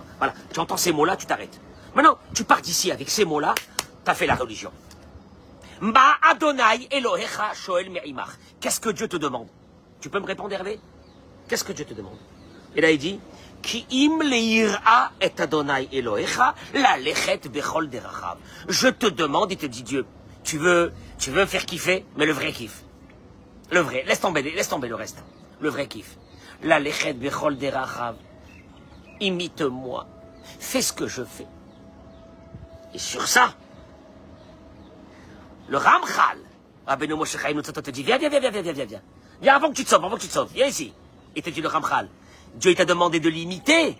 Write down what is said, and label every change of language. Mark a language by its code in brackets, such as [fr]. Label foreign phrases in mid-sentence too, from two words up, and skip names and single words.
[fr] Voilà, tu entends ces mots-là, tu t'arrêtes. Maintenant, tu pars d'ici avec ces mots-là, tu as fait la religion. [he] מה אדוני אלוהיך שואל מעמך. [fr] Qu'est-ce que Dieu te demande? Tu peux me répondre, Hervé? Qu'est-ce que Dieu te demande? Et là, il dit, [he] כי אם ליראה את אדוני אלוהיך ללכת בכל דרכיו. [fr] Je te demande, il te dit Dieu, tu veux faire kiffer, mais le vrai kiff. Le vrai, laisse tomber le reste. Le vrai kiff. [he] ללכת בכל דרכיו. [fr] Imite-moi. Fais ce que je fais. Et sur ça, le Ramchal, Rabbeinu Moshe Chaim Luzzatto te dit, viens. Viens avant que tu te sauves, viens ici. Il te dit le Ramchal, Dieu t'a demandé de l'imiter.